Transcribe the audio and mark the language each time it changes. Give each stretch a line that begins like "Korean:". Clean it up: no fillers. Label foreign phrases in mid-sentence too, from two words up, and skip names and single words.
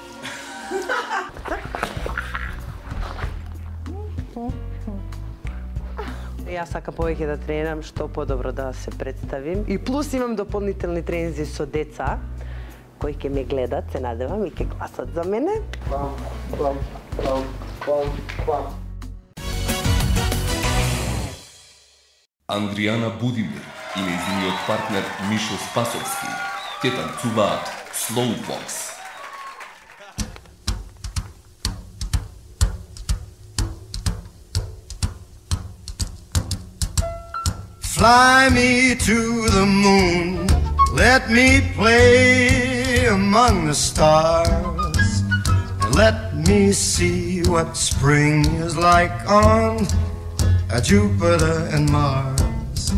Macedonian: Јас сакам повеќе да тренирам, што подобро да се представим. И плюс имам дополнителни тренинзи со деца, кои ќе ме гледат, се надевам, и ќе гласат за мене. Пам, пам, пам, пам, пам. Андријана Будимир и нејзиниот партнер Мишо Спасовски ќе танцуваат Slowfox.
English: Fly me to the moon, let me play among the stars, and let me see what spring is like on Jupiter and Mars.